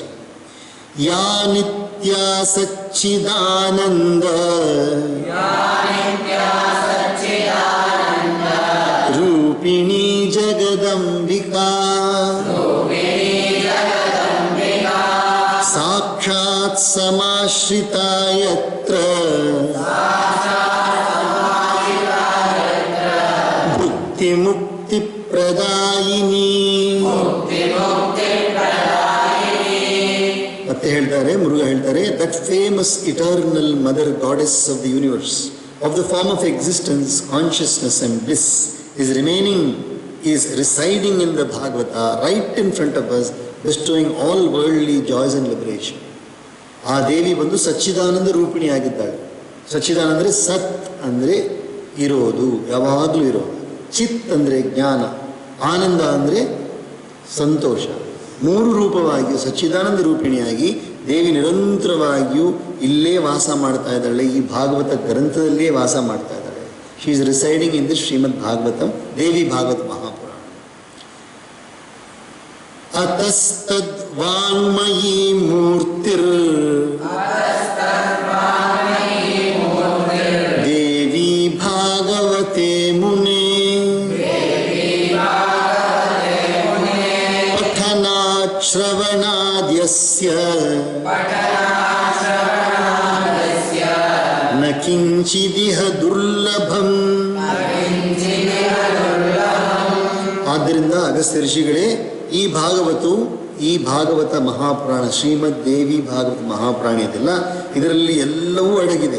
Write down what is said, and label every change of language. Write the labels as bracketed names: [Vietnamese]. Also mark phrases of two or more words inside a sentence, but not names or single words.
[Sanskrit] या नित्य सच्चिदानन्द रूपिणी जगदम्बिका ಸಾಕ್ಷಾತ್ ಸಮಾಶ್ರಿತಾ ಯತ್ರ ಭುಕ್ತಿ ಮುಕ್ತಿ ಪ್ರದಾಯಿನಿ. [Kannada] ಮತ್ತೆ ಹೇಳ್ತಾರೆ, ಮುರುಘಾ ಹೇಳ್ತಾರೆ, [English] that famous eternal mother goddess of the universe, of the form of existence, consciousness and bliss is residing in the Bhagavata right in front of us, bestowing all worldly joys and liberation. [Kannada] ಆ ದೇವಿ ಬಂದು ಸಚ್ಚಿದಾನಂದ ರೂಪಿಣಿ ಆಗಿದ್ದಾಳೆ. ಸಚ್ಚಿದಾನಂದ ಅಂದರೆ ಸತ್ ಅಂದರೆ ಇರೋದು, ಯಾವಾಗಲೂ ಇರೋದು. ಚಿತ್ ಅಂದರೆ ಜ್ಞಾನ, ಆನಂದ ಅಂದರೆ ಸಂತೋಷ. ಮೂರು ರೂಪವಾಗಿಯೂ ಸಚ್ಚಿದಾನಂದ ರೂಪಿಣಿಯಾಗಿ ದೇವಿ ನಿರಂತರವಾಗಿಯೂ ಇಲ್ಲೇ ವಾಸ ಮಾಡ್ತಾ ಇದ್ದಾಳೆ, ಈ ಭಾಗವತ ಗ್ರಂಥದಲ್ಲೇ ವಾಸ ಮಾಡ್ತಾ ಇದ್ದಾಳೆ. [English] She is residing in this ಶ್ರೀಮದ್ ಭಾಗವತಂ, ದೇವಿ ಭಾಗವತ ಮಹಾಪುರಾಣ. [Sanskrit] ಅತಸ್ತದ್ ವಾಂಗ್ಮಯೀ ಮೂರ್ತಿರ್ ದೇವಿ ಭಾಗವತೆ ಮುನೆ ಪಠನಾತ್ ಶ್ರವಣಾದ್ಯಸ್ಯ ನ ಕಿಂಚಿದಿಹ ದುರ್ಲಭಂ. [Kannada] ಆದ್ದರಿಂದ ಅಗಸ್ತ್ಯ ಋಷಿಗಳೇ, ಈ ಭಾಗವತ ಮಹಾಪುರಾಣ, ಶ್ರೀಮದ್ ದೇವಿ ಭಾಗವತ ಮಹಾಪುರಾಣ ಇದೆಲ್ಲ, ಇದರಲ್ಲಿ ಎಲ್ಲವೂ ಅಡಗಿದೆ.